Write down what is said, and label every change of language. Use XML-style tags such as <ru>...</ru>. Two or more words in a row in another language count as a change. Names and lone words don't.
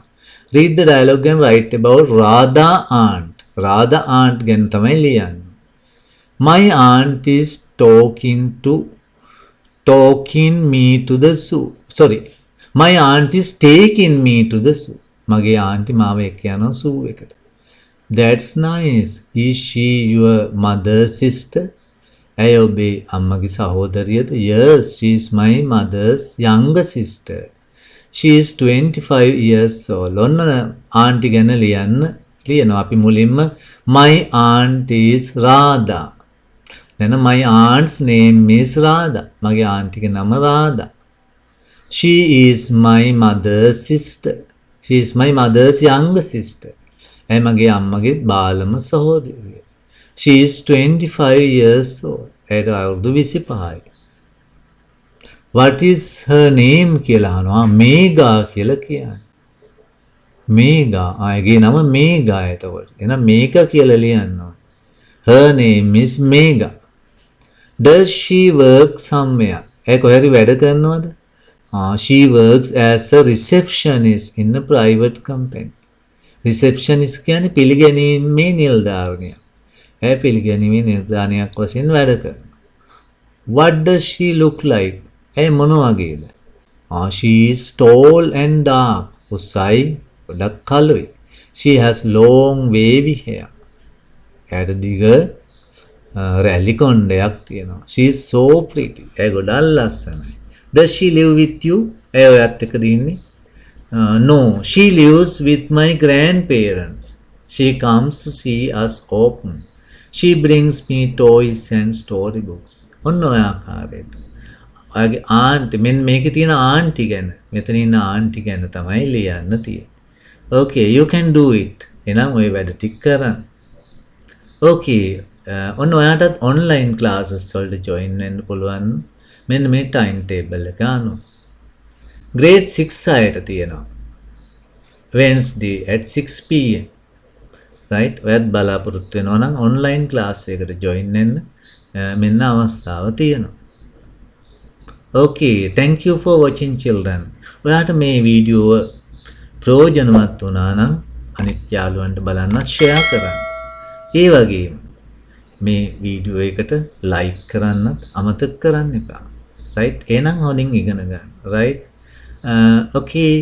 <en>read the dialogue and write about Radha aunt.</en> <si>Radha aunt ගැන තමයි ලියන්නේ.</si> <en>My aunt is talking me to the zoo. Sorry. My aunt is taking me to the zoo.</en> <si>මගේ ආන්ටි මාව එක්ක යනවා zoo එකට.</si> <en>That's nice. Is she your mother's sister?</en> <si>ඇය ඔබේ අම්මගේ සහෝදරියද?</si> <en>Yes, she is my mother's younger sister. She is 25 years old.</en> <si>ඔන්න ආන්ටි ගැන ලියනවා අපි මුලින්ම</si> <en>my aunt is Radha. Then my aunt's name is Radha.</en> <si>මගේ ආන්ටිගේ නම රාධා.</si> <en>She is my mother's sister. She is my mother's younger sister.</en> <si>ඇය මගේ අම්මගේ බාලම සහෝදරිය.</si> <en>She is 25 years old.</en> <si>ඇයට අවුරුදු 25යි.</si> <en>What is her name</en> <si>කියලා අහනවා. මේගා කියලා කියන්නේ. මේගා. ආයගේ නම මේගා එතකොට. එහෙනම් මේගා කියලා ලියන්න ඕනේ.</si> <en>Her name is Mega. Does she work somewhere?</en> <si>ඇය කොහෙද වැඩ කරනවද?</si> <en>She works as a receptionist in a private company.</en> <si>Receptionist කියන්නේ පිළිගැනීමේ නිලධාරිනිය. ඇය පිළිගැනීමේ නිලධාරිනියක් වශයෙන් වැඩ කරනවා.</si> <en>What does she look like?</en> <si>ඇය මොන වගේද?</si> <en>She is tall and dark.</en> <si>උසයි ගොඩක් කළුයි.</si> <en>She has long wavy hair.</en> <si>ඇයට දිග රැලි කොණ්ඩයක් තියෙනවා.</si> <en>She is so pretty.</en> <si>ඇය ගොඩක් ලස්සනයි.</si> <en>Does she live with you?</en> <si>ඇය ඔයත් එක්කද ඉන්නේ?</si> <en>No, she lives with my grandparents. She comes to see us often. She brings me toys and storybooks.</en> <si>ඔන්න ඔය ආකාරයට. ඔයගේ ආන්ටි මෙන්න මේකේ තියෙන ආන්ටි ගැන මෙතන ඉන්න ආන්ටි ගැන තමයි ලියන්න තියෙන්නේ.</si> <en>Okay, you can do it.</en> <si>එහෙනම් ඔය වැඩ ටික කරන්න. Okay, ඔන්න ඔයාටත්</si> <en>online classes</en> <si>වලට join වෙන්න පුළුවන්. මෙන්න මේ</si> <en>time table</en> <si>එක අනුව. grade 6 අයට තියෙනවා.</si> <en>Wednesday at 6 pm. right?</en> <si>ඔයත් බලාපොරොත්තු වෙනවා නම්</si> <en>online class</en> <si>එකකට join වෙන්න මෙන්න අවස්ථාව තියෙනවා.</si> <en>Okay, thank you for watching children.</en> <si>ඔයාට මේ වීඩියෝ ප්‍රයෝජනවත් වුණා නම් අනිත් යාළුවන්ට බලන්නත් share කරන්න. ඒ වගේම මේ වීඩියෝ එකට like කරන්නත් අමතක කරන්න එපා. right? එහෙනම් හොඳින් ඉගෙන ගන්න.</si> <en>right? Okay.</en>